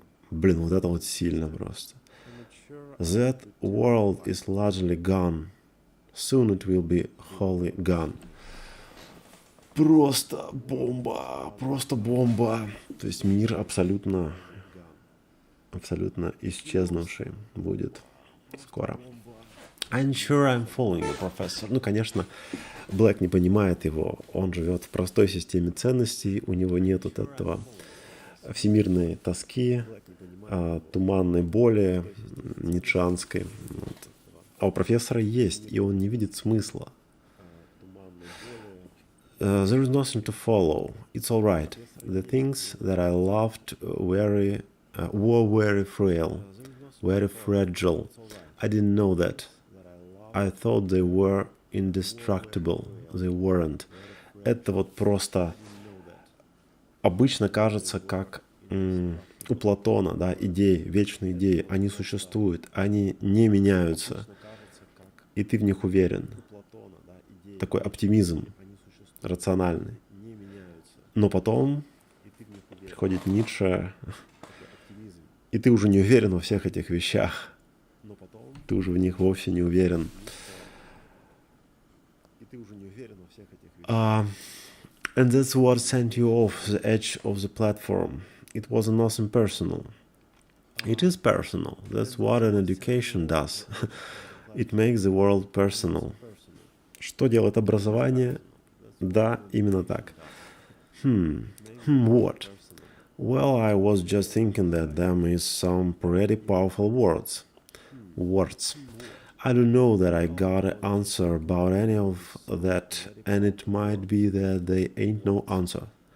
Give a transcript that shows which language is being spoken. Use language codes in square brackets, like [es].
[ru] Блин, вот это вот сильно просто. [en] That world is largely gone. Soon it will be wholly gone. [ru] Просто бомба, просто бомба. То есть мир абсолютно исчезнувший будет скоро. [en] I'm sure I'm following you, professor. [ru] Ну, конечно, Блэк не понимает его. Он живет в простой системе ценностей, у него нет вот этого всемирной тоски, туманной боли, ницшеанской. Вот. А у профессора есть, и он не видит смысла. [en] There is nothing to follow. It's all right. The things that I loved were very frail, very fragile. I didn't know that. I thought they were indestructible. They weren't. [ru] Это вот просто обычно кажется, как у Платона, да, идеи, вечные идеи. Они существуют, они не меняются. И ты в них уверен. Такой оптимизм рациональный. Но потом приходит Ницше, и ты уже не уверен во всех этих вещах. Ты уже в них вовсе не уверен. [en] And that's what sent you off the edge of the platform. It was nothing personal. It is personal. That's what an education does. It makes the world personal. [ru] Что делает образование? Да, именно так. [en] What? Well, I was just thinking that them is some pretty powerful words. I don't know that I got an answer about any of that, and it might be that they ain't no answer.